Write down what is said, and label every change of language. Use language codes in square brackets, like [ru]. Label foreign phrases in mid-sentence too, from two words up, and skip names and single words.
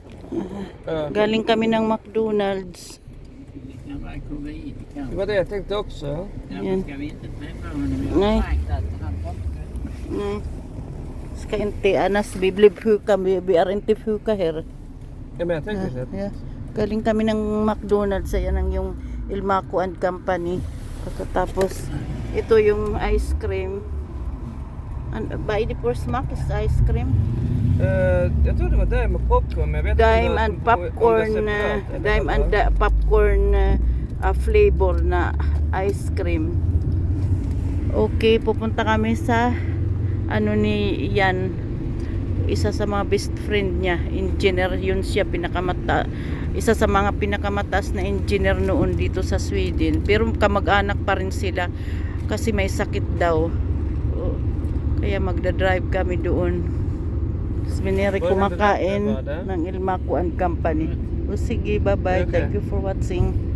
[tl] Galing kami ng McDonald's. [sv] Det var det jag tänkte också. Yan. Ska vi inte träffa honom? Jag Nej. har sagt att han kommer. Nej. Ska inte annars vi blir sjuka, vi är inte sjuka här. Ja, men jag tänkte så att... Ja. [tl] Galing kami ng McDonald's, ayan ang yung Ilmaco and Company. Pagkatapos, ito yung ice cream. [en] By the first smack is ice cream. [sv] Jag tror det var Dime och popcorn, men jag vet [en] Dime [sv] inte [en] and [sv] om [en] popcorn, [sv] det är separat, eller [en] dime and [sv] vad. [en] popcorn flavor [tl] na ice cream. Okay, pupunta kami sa ano ni Yan, isa sa mga [en] best friend [tl] niya, engineer yun siya, isa sa mga pinakamataas na engineer noon dito sa Sweden, pero kamag-anak pa rin sila kasi may sakit daw. Kaya magdadrive kami doon. Tapos biniri kumakain ng Ilmaco and Company. O sige, [en] bye bye. Okay. Thank you for watching.